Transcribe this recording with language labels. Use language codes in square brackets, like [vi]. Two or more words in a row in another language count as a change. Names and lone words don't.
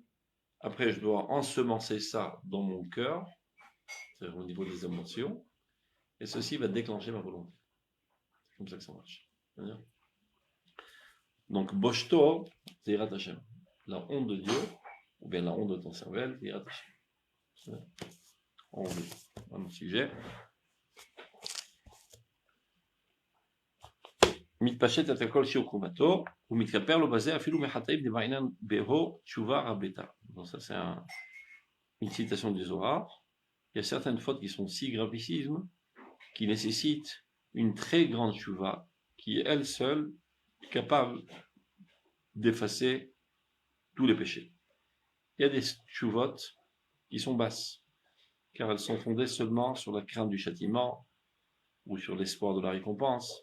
[fr] Après, je dois ensemencer ça dans mon cœur, c'est-à-dire au niveau des émotions, et ceci va déclencher ma volonté. C'est comme ça que ça marche. Donc, Boshto, c'est [he] יראת השם. [fr] La honte de Dieu, ou bien la honte de ton cervelle, c'est [he] יראת השם. [fr] On revient à mon sujet. [he] מתפשט את הכל שיעור קומתו, ומתכפר לו בזה אפילו מחטאים דבעינן בהו תשובה רבתה. [fr] Donc ça c'est une citation du Zohar. Il y a certaines fautes qui sont si gravissimes qui nécessitent une très grande tchouva qui est elle seule capable d'effacer tous les péchés. Il y a des tchouvot qui sont basses, car elles sont fondées seulement sur la crainte du châtiment ou sur l'espoir de la récompense.